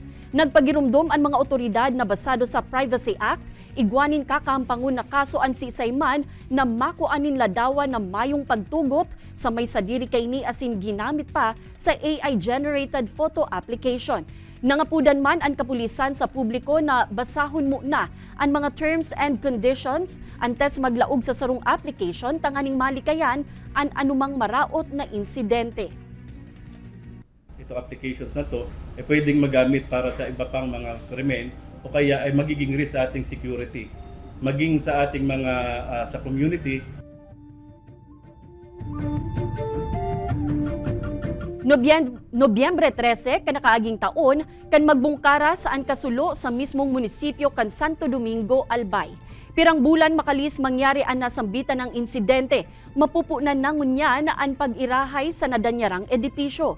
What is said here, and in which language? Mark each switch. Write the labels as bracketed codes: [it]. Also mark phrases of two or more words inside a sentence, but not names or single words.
[bik] Nagpagirumdom ang mga otoridad na basado sa Privacy Act, igwanin kakampangon na kaso ang si-isay man na makuanin ladawan na mayong pagtugot sa may sadiri kay ni asin ginamit pa sa [en] AI-generated photo application. [bik] Nangapudan man ang kapulisan sa publiko na basahon mo na ang mga [en] terms and conditions [bik] antes maglaog sa sarong application tanganing malikayan ang anumang maraot na insidente. [tl] Itong applications na to ay pwedeng magamit para sa iba pang mga krimen o kaya ay magiging risk sa ating security, maging sa ating mga sa community. [bik] Nobyembre 13, kanakaaging taon, kan magbungkara saan kasulo sa mismong munisipyo kan Santo Domingo, Albay. Pirang bulan makalis mangyari ang nasambitan ng insidente, mapupunan na ngunya na ang pag-irahay sa nadanyarang edipisyo.